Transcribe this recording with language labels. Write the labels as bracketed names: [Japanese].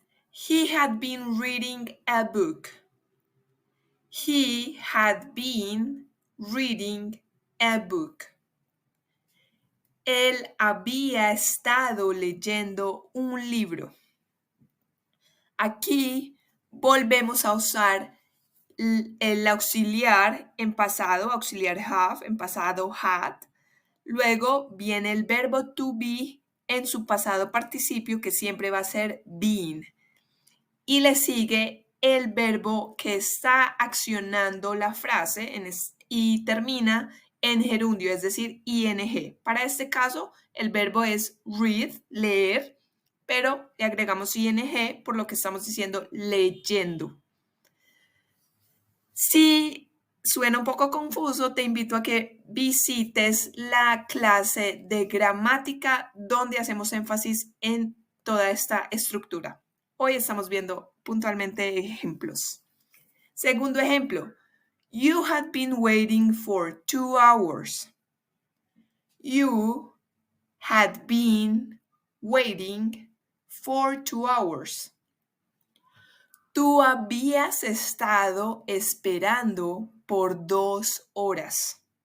[English] He had been reading a book. He had been reading a book. [Spanish] Él había estado leyendo un libro. Aquí volvemos a usar el auxiliar en pasado, auxiliar have, en pasado had. Luego viene el verbo to be en su pasado participio, que siempre va a ser been. Y le sigue el verbo que está accionando la frase y termina en gerundio, es decir, ing. Para este caso, el verbo es read, leer, pero le agregamos ing por lo que estamos diciendo leyendo. Si suena un poco confuso, te invito a que visites la clase de gramática donde hacemos énfasis en toda esta estructura. Hoy estamos viendo puntualmente ejemplos. Segundo ejemplo, [English] you had been waiting for 2 hours. You had been waiting for 2 hours. [Spanish] Tú habías estado esperando por 2 horas.